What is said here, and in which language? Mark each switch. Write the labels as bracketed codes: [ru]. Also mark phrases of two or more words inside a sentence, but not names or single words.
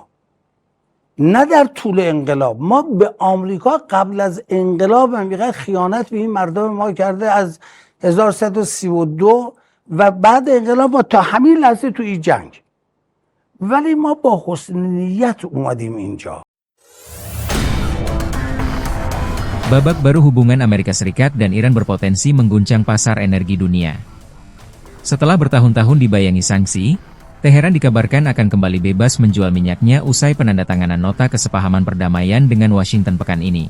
[fa] نه در طول انقلاب، ما به آمریکا قبل از انقلاب هم خیانت به این مردم ما کرده از 1332 و بعد انقلاب ما تا همین لحظه تو این جنگ. ولی ما با حسن نیت اومدیم اینجا. [id] Babak baru hubungan Amerika Serikat dan Iran berpotensi mengguncang pasar energi dunia. Setelah bertahun-tahun dibayangi sanksi, Teheran dikabarkan akan kembali bebas menjual minyaknya usai penandatanganan nota kesepahaman perdamaian dengan Washington pekan ini.